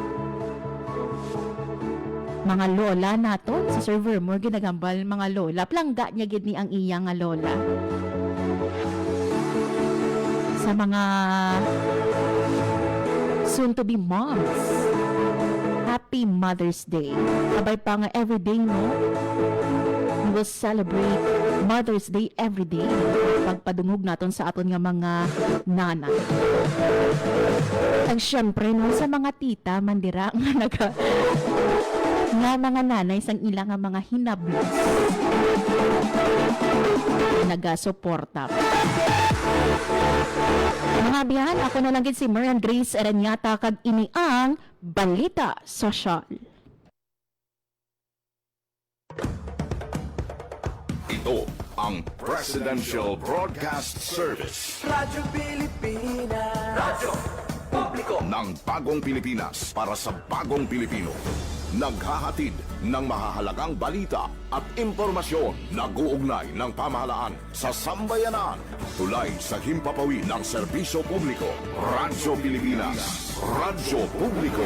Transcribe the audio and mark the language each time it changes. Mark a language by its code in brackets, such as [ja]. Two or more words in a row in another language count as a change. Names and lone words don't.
[hil] Mga lola naton, si Sir Vermer ginagambal mga lola, plangga niya gid ni ang iyang nga lola. Sa mga [en] soon to be moms, Happy Mother's Day. [hil] Abay pa nga [en] everyday no, we will celebrate Mother's Day every day. [hil] Pagpadungog naton sa aton nga mga nanay. Ang syempre no, sa mga tita mandira nga nga mga nanay sang ilang nga mga hinablos nagasuporta. Mga biyan, ako na lang gid si Marian Grace Erenyata kag ini ang Balita Sosyal. [tl] Ito ang Presidential Broadcast Service. Radyo Pilipinas. Radyo Publiko ng bagong Pilipinas para sa bagong Pilipino. Naghahatid ng mahahalagang balita at impormasyon na guugnay ng pamahalaan sa sambayanan. Tulay sa himpapawid ng serbisyo publiko. Radyo Pilipinas. Radyo Publiko.